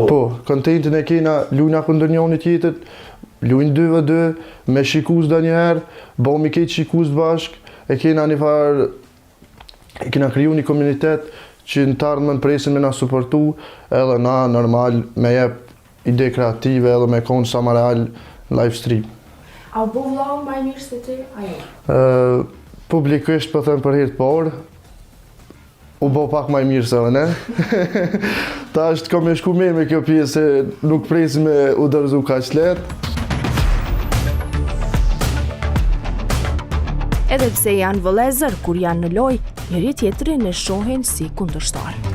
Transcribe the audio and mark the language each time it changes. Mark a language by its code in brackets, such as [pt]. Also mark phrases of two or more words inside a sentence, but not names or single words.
[sq] Po, kontentin e kena lujna kundër njëri tjetrit, lujnë 2v2, me shikus dhe njëherë, bomi ketë shikus bashk, e kena një farë, e kena kriju një komunitet që në të ardhmen presin me na supportu, edhe na normal me jep ide kreative edhe me konë sa ma [en] real live stream. [sq] A u bo vllau më i mirë se ti, ajo? Publikisht po them për herë të parë, u bo pak më i mirë se ne. Ta është ka me shku mirë me kjo pjesë se nuk presim me u dërzu kaq lehtë. Edhe pse janë vëllezër, kur janë në lojë, njëri tjetrin e shohin si kundërshtar.